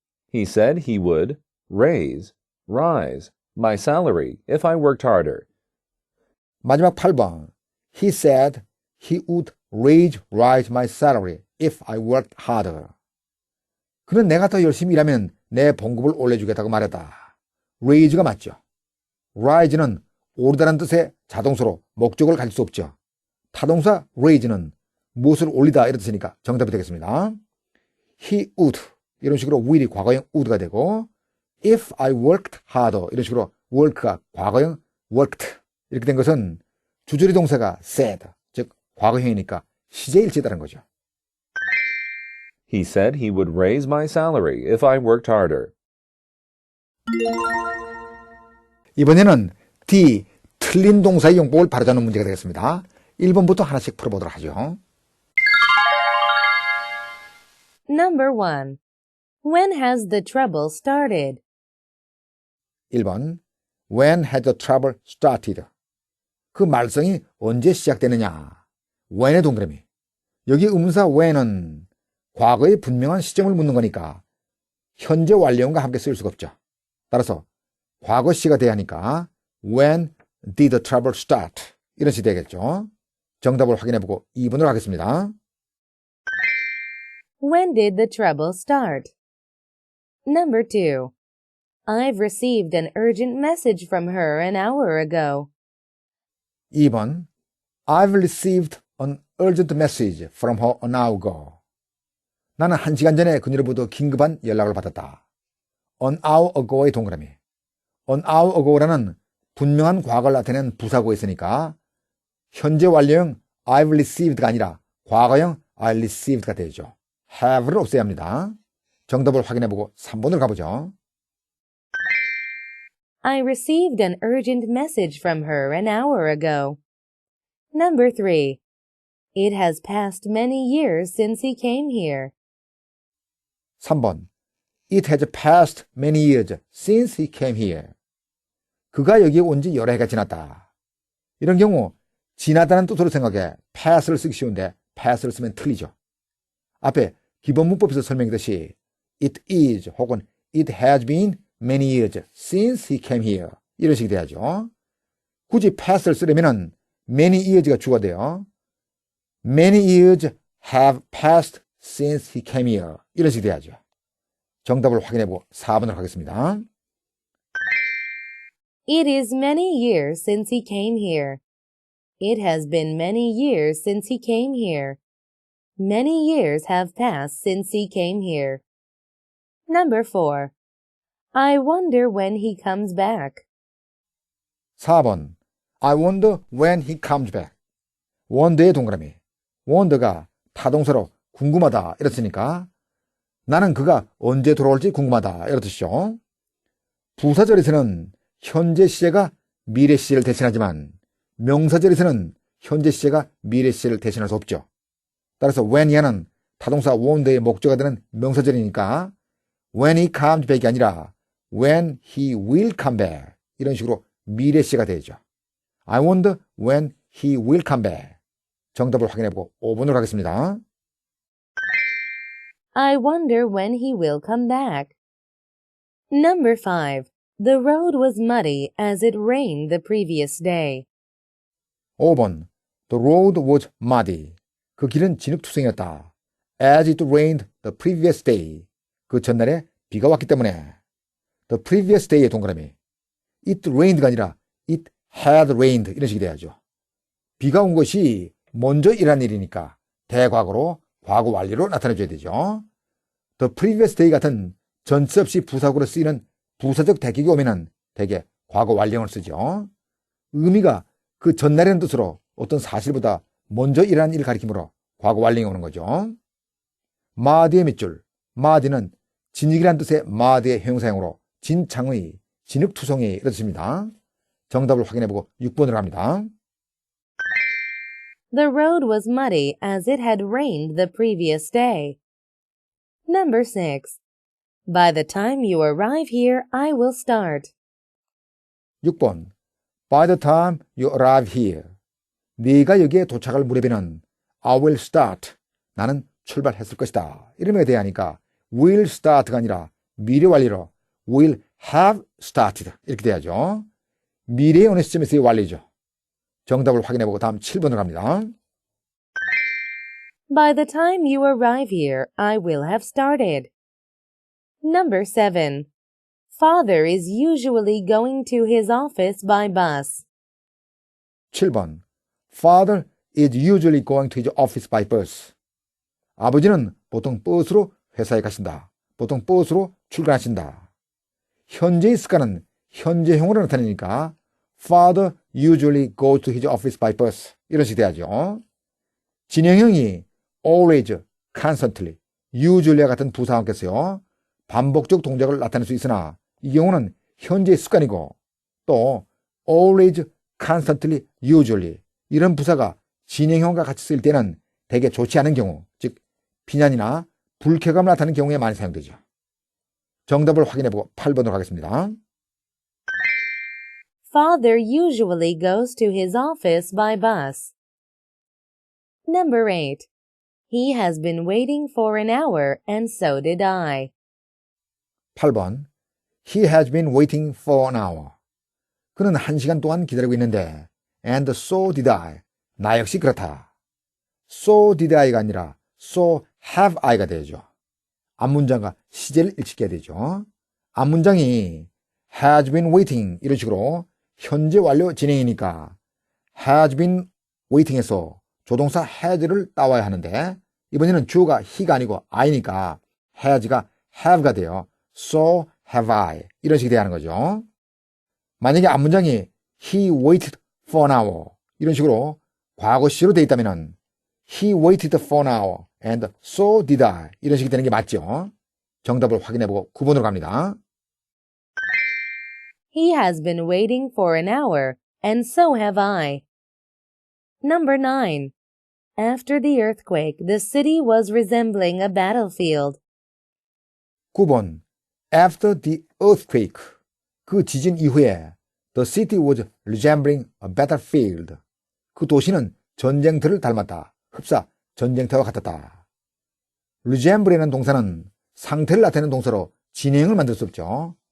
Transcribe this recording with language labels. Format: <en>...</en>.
<en>He said he would rise my salary if I worked harder.</en> <ko>마지막 8번.</ko> <en>He said he would rise my salary if I worked harder.</en> <ko>그는 내가 더 열심히 일하면 내 봉급을 올려주겠다고 말했다. raise가 맞죠. rise는 오르다는 뜻의 자동사로 목적을 가질 수 없죠. 타동사 raise는 무엇을 올리다 이런 뜻이니까 정답이 되겠습니다. He would 이런 식으로 will이 과거형 would가 되고</ko> <en>if I worked harder</en> <ko>이런 식으로 work가 과거형 worked 이렇게 된 것은 주저리 동사가 said 즉 과거형이니까 시제일치다는 거죠.</ko> <en>He said he would raise my salary if I worked harder.</en> <ko>이번에는 D 틀린 동사의 용법을 바로잡는 문제가 되겠습니다. 1번부터 하나씩 풀어보도록 하죠.</ko> <en>Number 1. When has the trouble started?</en> <ko>1번.</ko> <en>When had the trouble started?</en> <ko>그 말썽이 언제 시작되느냐? when의 동그라미. 여기 의문사 when은 과거의 분명한 시점을 묻는 거니까 현재 완료형과 함께 쓰일 수가 없죠. 따라서 과거 시가 돼야 하니까</ko> <en>when did the trouble start?</en> <ko>이런 식이 되겠죠. 정답을 확인해보고 2번으로 가겠습니다.</ko> <en>When did the trouble start? Number 2. I've received an urgent message from her an hour ago.</en> <ko>2번.</ko> <en>I've received an urgent message from her an hour ago.</en> <ko>나는 1시간 전에 그녀로부터 긴급한 연락을 받았다. An hour ago의 동그라미. An hour ago라는 분명한 과거를 나타내는 부사구가 있으니까 현재 완료형 I've received가 아니라 과거형 I received가 되죠. have를 없애야 합니다. 정답을 확인해보고 3번으로 가보죠.</ko> <en>I received an urgent message from her an hour ago. Number 3. It has passed many years since he came here.</en> <ko>3번.</ko> <en>It has passed many years since he came here.</en> <ko>그가 여기에 온 지 여러 해가 지났다. 이런 경우 지나다는 뜻으로 생각해 pass를 쓰기 쉬운데 pass를 쓰면 틀리죠. 앞에 기본 문법에서 설명했듯이 it is 혹은</ko> <en>it has been many years since he came here</en> <ko>이런 식이 돼야죠. 굳이 pass를 쓰려면 many years가 주어가 돼요.</ko> <en>Many years have passed since he came here</en> <ko>이런 식이 돼야죠. 정답을 확인해보고 4번으로 가겠습니다.</ko> <en>It is many years since he came here. It has been many years since he came here. Many years have passed since he came here. Number 4. I wonder when he comes back.</en> <ko>4번.</ko> <en>I wonder when he comes back.</en> <ko>wonder의 동그라미. wonder가 타동사로 궁금하다 이렇으니까 나는 그가 언제 돌아올지 궁금하다 이런 뜻이죠. 부사절에서는 현재 시제가 미래 시제를 대신하지만 명사절에서는 현재 시제가 미래 시제를 대신할 수 없죠. 따라서 when이야는 타동사 wonder의 목적어가 되는 명사절이니까 when he comes back이 아니라</ko> <en>when he will come back</en> <ko>이런 식으로 미래 시제가 되죠. I wonder when he will come back. 정답을 확인해보고 5번으로 가겠습니다.</ko> <en>I wonder when he will come back. Number 5. The road was muddy as it rained the previous day. 5번. The road was muddy.</en> <ko>그 길은 진흙투성이었다.</ko> <en>As it rained the previous day.</en> <ko>그 전날에 비가 왔기 때문에.</ko> <en>The previous day의 동그라미. It rained가 아니라 it had rained</en> <ko>이런 식이 돼야죠. 비가 온 것이 먼저 일한 일이니까 대과거로 과거 완료로 나타내줘야 되죠. The previous day 같은 전치 없이 부사구로 쓰이는 부사적 대격이 오면은 대개 과거 완료형을 쓰죠. 의미가 그 전날이라는 뜻으로 어떤 사실보다 먼저 일한 일을 가리키므로 과거 완료형이 오는 거죠. 마디의 밑줄. 마디는 진흙이라는 뜻의 마디의 형용사형으로 진창의, 진흙투성이 이런 뜻입니다. 정답을 확인해보고 6번으로 갑니다.</ko> <en>The road was muddy as it had rained the previous day. Number 6. By the time you arrive here, I will start.</en> <ko>6번.</ko> <en>By the time you arrive here.</en> <ko>네가 여기에 도착할 무렵에는</ko> <en>I will start.</en> <ko>나는 출발했을 것이다. 이름에 대하니까 will start가 아니라 미래 완료로 will have started 이렇게 돼야죠. 미래의 어느 시점에서의 완료죠. 정답을 확인해보고 다음 7번으로 갑니다.</ko> <en>By the time you arrive here, I will have started. Number 7. Father is usually going to his office by bus.</en> <ko>7번.</ko> <en>Father is usually going to his office by bus.</en> <ko>아버지는 보통 버스로 회사에 가신다. 보통 버스로 출근하신다. 현재의 습관은 현재형으로 나타내니까</ko> <en>Father usually goes to his office by bus</en> <ko>이런 식이 돼야죠. 진행형이 always, constantly, usually와 같은 부사와 함께 써요. 반복적 동작을 나타낼 수 있으나 이 경우는 현재의 습관이고 또 always, constantly, usually 이런 부사가 진행형과 같이 쓰일 때는 되게 좋지 않은 경우, 즉 비난이나 불쾌감을 나타내는 경우에 많이 사용되죠. 정답을 확인해보고 8번으로 가겠습니다.</ko> <en>Father usually goes to his office by bus. Number 8. He has been waiting for an hour, and so did I.</en> <ko>8번.</ko> <en>He has been waiting for an hour.</en> <ko>그는 1시간 동안 기다리고 있는데</ko> <en>and so did I.</en> <ko>나 역시 그렇다.</ko> <en>So did I가 아니라 so have I가 되죠.</en> <ko>앞문장과 시제를 일치해야 되죠. 앞문장이 has been waiting 이런 식으로 현재 완료 진행이니까 has been waiting에서 조동사 has를 따와야 하는데 이번에는 주어가 he가 아니고 I니까 has가 have가 돼요.</ko> <en>So have I</en> <ko>이런 식이 돼야 하는 거죠. 만약에 앞문장이</ko> <en>he waited for an hour 이런 식으로</en> <ko>과거 시로 돼 있다면은</ko> <en>He waited for an hour and so did I.</en> <ko>이런 식이 되는 게 맞죠? 정답을 확인해보고 9번으로 갑니다.</ko> <en>He has been waiting for an hour, and so have I. Number 9. After the earthquake, the city was resembling a battlefield. 9번. After the earthquake.</en> <ko>그 지진 이후에</ko> <en>the city was resembling a battlefield.</en> <ko>그 도시는 전쟁터를 닮았다. 흡사 전쟁터와 같았다. resemble이라는 동사는 상태를 나타내는 동사로 진행을 만들 수 없죠.</ko>